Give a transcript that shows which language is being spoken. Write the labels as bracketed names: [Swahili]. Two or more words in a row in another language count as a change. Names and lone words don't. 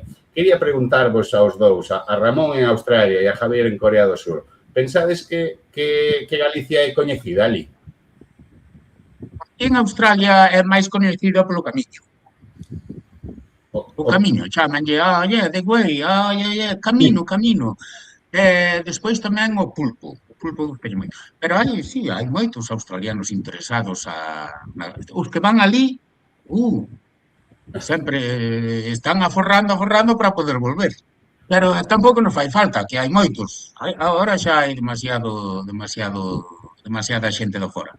[Galician] Quería preguntarvos aos dous, a Ramón en Australia e a Javier en Corea do Sur, pensades que Galicia é coñecida ali? En Australia é máis coñecida polo Camiño. O Camiño, chamanlle, [English] the way, Camino. [Galician] Despois tamén o pulpo depende moito. Pero hai moitos australianos interesados os que van ali, sempre están aforrando para poder volver. Pero tampouco nos fai falta, que hai moitos. Agora xa hai demasiada xente do fora.